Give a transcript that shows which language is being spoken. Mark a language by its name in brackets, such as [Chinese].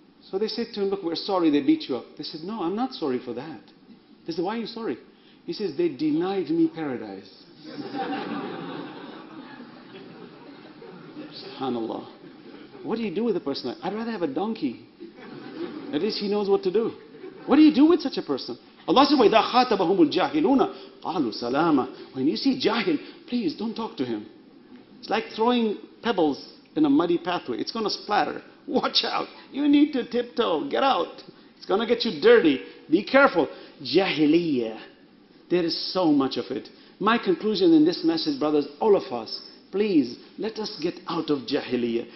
[English] So they said to him, look, we're sorry they beat you up. They said, no, I'm not sorry for that. They said, why are you sorry? He says, they denied me paradise. SubhanAllah. What do you do with a person like that? I'd rather have a donkey. At least he knows what to do. What do you do with such a person? Allah says, [Arabic] وَإِذَا خَاطَبَهُمُ الْجَاهِلُونَ قَالُوا سَلَامًا. [English] When you see jahil, please don't talk to him. It's like throwing pebbles in a muddy pathway. It's going to splatter. Watch out. You need to tiptoe. Get out. It's going to get you dirty. Be careful. Jahiliyyah. There is so much of it. My conclusion in this message, brothers, all of us, please, let us get out of jahiliyyah.